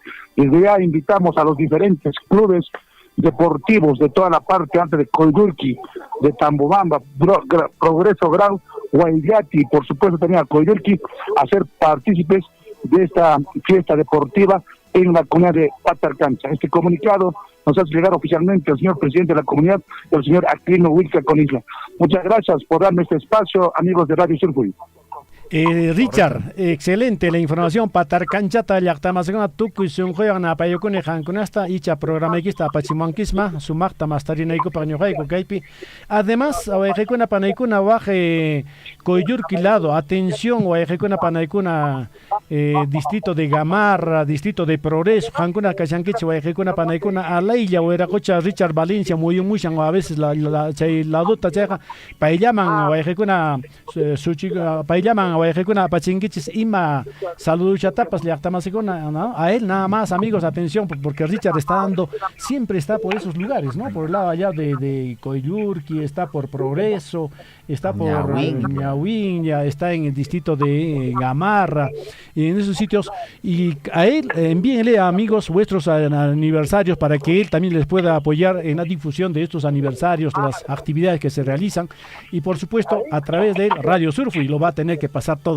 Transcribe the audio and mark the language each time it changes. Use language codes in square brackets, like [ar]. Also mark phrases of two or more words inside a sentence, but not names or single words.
[es] Desde ya invitamos a los diferentes clubes deportivos de toda la parte alta de Coyurqui, de Tambobamba, Progreso Grau, Guayllati, por supuesto también a Coyurqui, a ser partícipes de esta fiesta deportiva en la comunidad de Patarcancha. Este comunicado nos hace llegar oficialmente el señor presidente de la comunidad, el señor Aquilino Huilca Conisla. Muchas gracias por darme este espacio, amigos de Radio Surfo. Richard, excelente la información. [qu] Patarcanchata llaqtamasqa tukuy sunquyuqna apayukuni qankunasta icha programaykista apachimuankisma sumaqta mastarinaykupak ñuqayku kaypi. [es] Además, [qu] wayqikuna panaykuna waje [es] Coyurqui lado, atención [qu] wayqikuna panaykuna [es] distrito de Gamarra, distrito de Progreso, [qu] qhankuna kashankichik wayqikuna panaykuna alaylla wayraqucha Richard Valencia muyumushan [es] a veces la [qu] chay laduta chayqa payllaman wayqikuna payllaman wayqikuna apachinkichis ima saluduchatapas llaqtamasikuna, [es] ¿no? A él nada más, amigos, atención, porque Richard siempre está por esos lugares, ¿no? Por el lado allá de Coyurqui, está por Progreso, está por Ñahuín. Ñahuín, ya está en el distrito de Gamarra, y en esos sitios. Y a él, envíenle a amigos vuestros aniversarios para que él también les pueda apoyar en la difusión de estos aniversarios, las actividades que se realizan, y por supuesto a través de Radio Surfo, y lo va a tener que pasar todo.